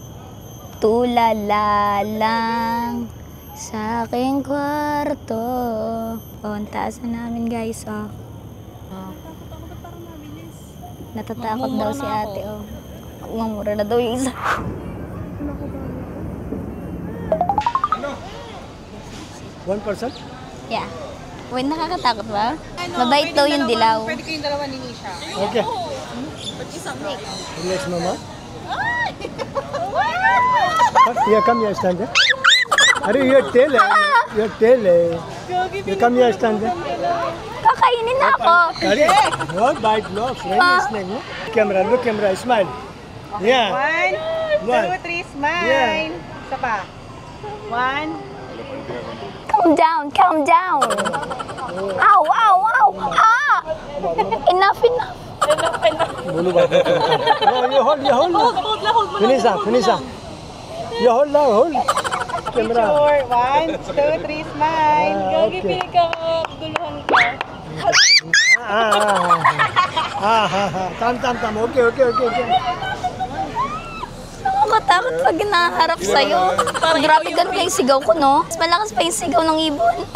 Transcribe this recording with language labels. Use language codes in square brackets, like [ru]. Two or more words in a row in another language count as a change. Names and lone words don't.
[tl] Tulala lang sa aking kwarto. Oh, ang taas na namin, guys. Oh. Natatakot daw si ate. Oh. Umamura na daw yung isa. [en] One person? Yeah. Wait, [tl] nakakatakot ba? Mabait daw yung dilaw. Pwede kayong dalawa ni Nisha. [en] Okay. Relax, Mama. Here, come here, stand there. Are your tail? Your tail. You come here, stand there. [tl] Kakainin na ako. [en] No, bite, no. Friendly snake, no? Camera, look camera, smile. Yeah. 1, 2, 3, smile. Yeah. [tl] Isa pa. 1. [en] Calm down, calm down. Ow, ow, ow. Ah! Enough, enough. Bulu ba? No, you hold. Finish up. You hold. Camera. Picture. 1, 2, 3, smile. Okay. [tl] ka, guluhan ka. [en] Tam. Okay. [tl] Nakakatakot pag hinaharap sa'yo. Grabe ganun yung sigaw ko, no? Mas malakas pa yung sigaw ng ibon.